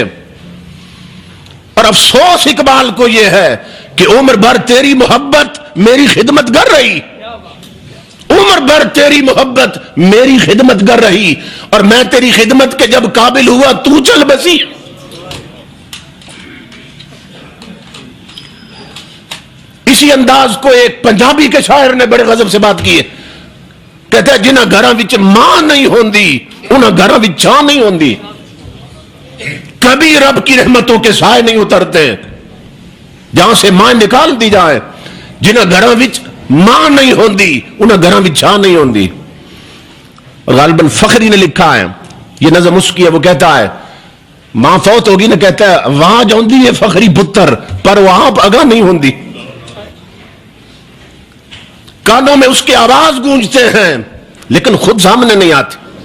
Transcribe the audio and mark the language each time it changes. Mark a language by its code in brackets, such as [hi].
[ur] اور افسوس اقبال کو یہ ہے کہ عمر بھر تیری محبت میری خدمت کر رہی، عمر بھر تیری محبت میری خدمت کر رہی، اور میں تیری خدمت کے جب قابل ہوا تو چل بسی. اسی انداز کو ایک پنجابی کے شاعر نے بڑے غضب سے بات کی ہے. کہتا ہے [pa] جنہاں گھراں وچ ماں نہیں ہوندی انہاں گھراں وچ چھاں نہیں ہوندی. [ur] کبھی رب کی رحمتوں کے سائے نہیں اترتے جہاں سے ماں نکال دی جائے. [pa] جنہاں گھراں وچ ماں نہیں ہوندی انہاں گھراں وچ چھاں نہیں ہوندی. [ur] غالباً فخری نے لکھا ہے، یہ نظم اس کی ہے. وہ کہتا ہے ماں فوت ہوگی نا، کہتا ہے [pa] آواز آندی ہے فخری پتر پر وہ آپ اگاں نہیں ہوندی. [ur] کانوں میں اس کے آواز گونجتے ہیں لیکن خود سامنے نہیں آتی.